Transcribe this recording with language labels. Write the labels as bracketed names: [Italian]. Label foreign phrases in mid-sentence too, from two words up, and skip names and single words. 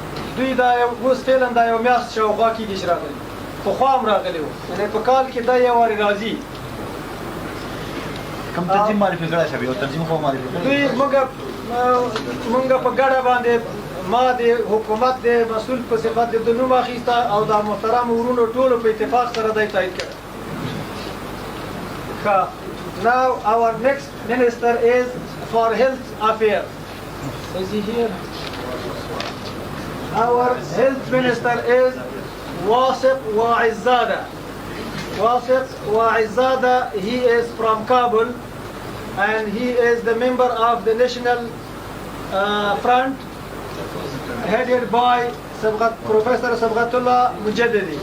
[Pashto] دوی دا اوس فعلا دا یو میاشت شاوخوا کېږي چې راغلي پخوا هم راغلي وو یعنې په کال کې دا یو وارې راځي. کوم تنظیم معرفي کړی شوی یو تنظیم خو معرفي کړی دوی موږ په ګډه باندې ما د حکومت د مسؤل په صفت د نوم اخیسته او د محترم ورونو ټولو په اتفاق سره دی تایید کړی. [English] Now our next minister is for health affairs. Is he here? Our health minister is Wasiq Wa'izzada. Wasiq Wa'izzada, he is from Kabul and he is the member of the National Front headed by Professor Sabghatullah Mujaddidi.